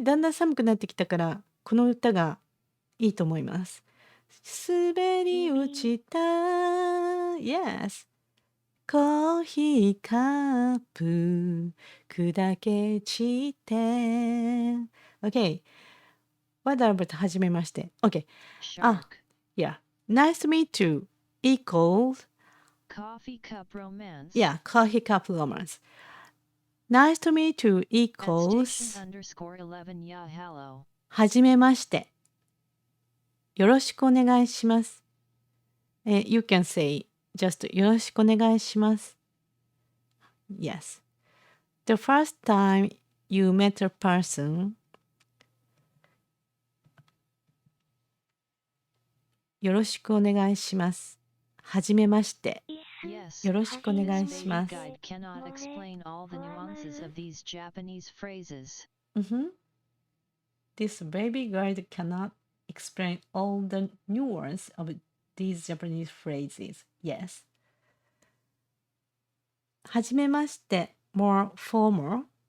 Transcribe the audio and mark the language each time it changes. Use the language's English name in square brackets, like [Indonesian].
[Japanese] だんだん寒くなってきたから、この歌がいいと思います。滑り落ちた。 [English] Yes. [Japanese] コーヒーカップ砕け散って。 [English] Okay. What about [Japanese] はじめまして [English] Okay. Yeah. Nice to meet you equals Coffee cup romance. Yeah, coffee cup romance. Nice to meet you equals @station_11 yeah hello. [Japanese] はじめまして。よろしくお願いします。 [English] You can say just よろしくお願いします。 Yes. The first time you met a person, [Japanese] よろしくお願いします。はじめまして。 [English] Yes. [Japanese] よろしくお願いし [English] This [Japanese] ま [English] baby [Japanese] す。 [English] guide cannot explain all the nuances of these Japanese phrases. This baby guide cannot explain all the nuance of these Japanese phrases. Yes. [Japanese] はじめまして [English] more formal.